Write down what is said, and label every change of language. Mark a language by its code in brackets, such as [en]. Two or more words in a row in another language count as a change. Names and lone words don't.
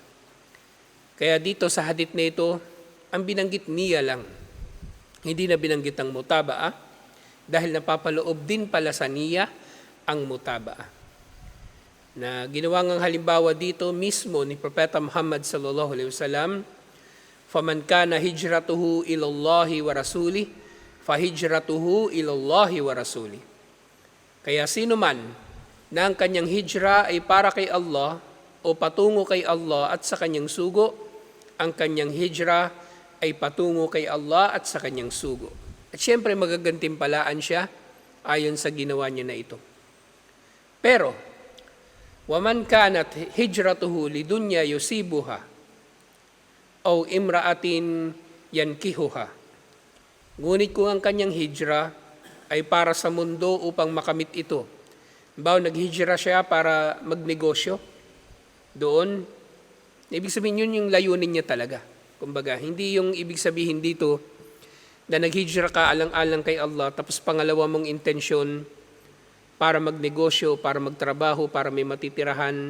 [tl] Kaya dito sa hadith na ito, ang binanggit niya lang, hindi na binanggit ang mutaba'ah, dahil napapaloob din pala sa niyya ang mutaba'ah. na ginawa ngang halimbawa dito mismo ni Propeta Muhammad [ar] صلى الله عليه وسلم, "فمن كانت هجرته إلى الله ورسوله فهجرته إلى الله ورسوله." [tl] Kaya sino man na ang kanyang hijra ay para kay Allah o patungo kay Allah at sa kanyang sugo, ang kanyang hijra ay patungo kay Allah at sa kanyang sugo. At syempre magagantimpalaan siya ayon sa ginawa niya na ito. Pero, [ar] ومن كانت هجرته لدنيا يصيبها أو امرأة ينكحها. [tl] Ngunit kung ang kanyang hijra ay para sa mundo upang makamit ito, naghijra siya para magnegosyo doon, ibig sabihin yun yung layunin niya talaga. Kumbaga, hindi yung ibig sabihin dito na naghijra ka alang-alang kay Allah, tapos pangalawa mong intensyon para magnegosyo, para magtrabaho, para may matitirahan.